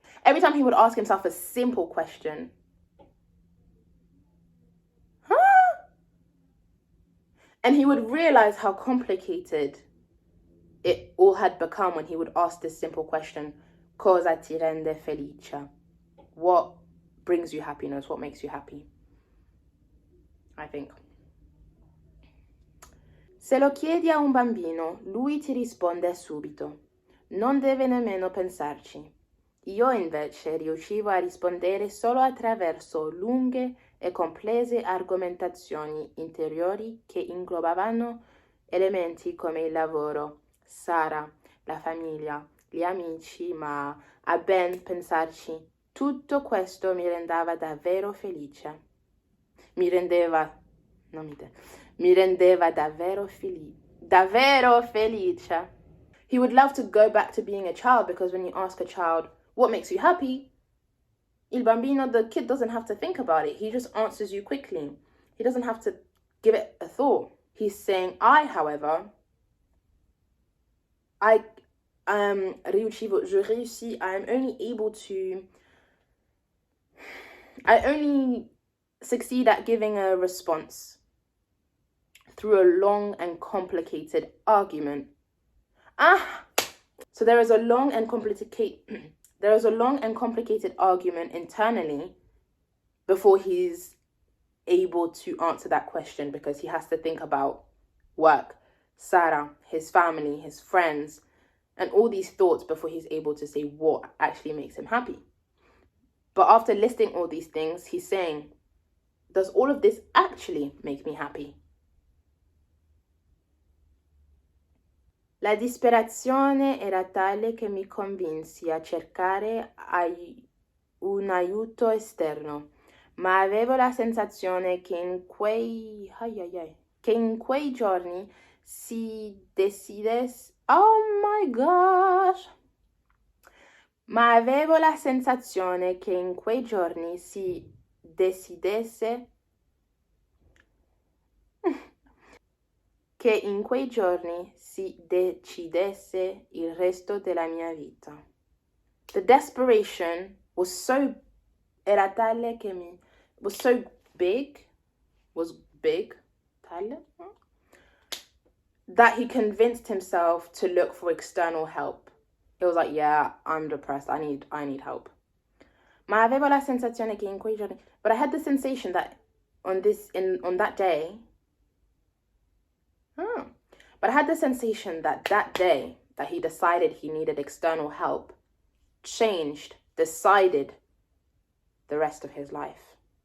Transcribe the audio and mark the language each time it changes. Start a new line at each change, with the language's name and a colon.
English: Every time he would ask himself a simple question, and he would realize how complicated it all had become when he would ask this simple question,
Italian: cosa ti rende felice?
English: What brings you happiness? What makes you happy? I think.
Italian: Se lo chiedi a un bambino, lui ti risponde subito. Non deve nemmeno pensarci. Io invece riuscivo a rispondere solo attraverso lunghe e complesse argomentazioni interiori che inglobavano elementi come il lavoro, Sara, la famiglia, gli amici, ma a ben pensarci, tutto questo mi rendeva davvero felice. mi rendeva, mi rendeva davvero felice.
English: He would love to go back to being a child, because when you ask a child, what makes you happy?
Italian: Il bambino,
English: the kid doesn't have to think about it. He just answers you quickly. He doesn't have to give it a thought. He's saying, however,
French: je réussis,
English: I only succeed at giving a response through a long and complicated argument. So there is a long and complicated argument internally before he's able to answer that question, because he has to think about work, Sarah, his family, his friends, and all these thoughts before he's able to say what actually makes him happy. But after listing all these things, he's saying, does all of this actually make me happy?
Italian: La disperazione era tale che mi convinsi a cercare un aiuto esterno, ma avevo la sensazione che in quei giorni si decidesse... Oh my gosh! Ma avevo la sensazione che in quei giorni si decidesse... che in quei giorni si decidesse il resto della mia vita.
English: The desperation was so...
Italian: Era tale che mi...
English: Was so big... Was big... Tale? That he convinced himself to look for external help. He was like, yeah, I'm depressed. I need help.
Italian: Ma avevo la sensazione che in quei giorni...
English: But I had the sensation that on that day... But I had the sensation that day that he decided he needed external help decided the rest of his life.